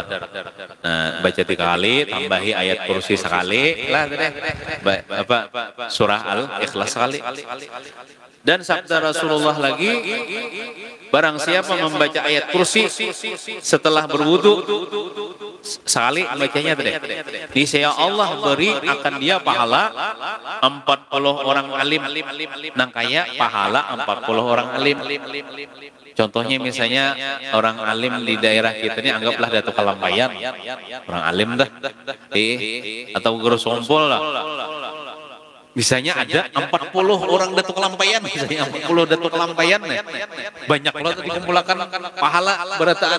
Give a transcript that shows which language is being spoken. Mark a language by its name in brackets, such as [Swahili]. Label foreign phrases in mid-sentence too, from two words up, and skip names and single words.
[Indonesian] Nah, baca 3 kali, tambahi ayat kursi sekali lah, surah Al-Ikhlas sekali. Dan sabda Rasulullah lagi, barang siapa membaca ayat kursi setelah berwudu sekali bacanya tadi, niscaya Allah beri akan dia pahala 40 orang alim. Nang kaya pahala 40 orang alim. Contohnya misalnya orang alim di daerah kita ini, anggaplah Datuk Kalampayan, orang alim dah, atau guru sompol lah. Misalnya ada 40 orang Datuk Kalampayan, misalnya 40 Datuk Kalampayan, banyak pula dikumpulkan pahala berataan.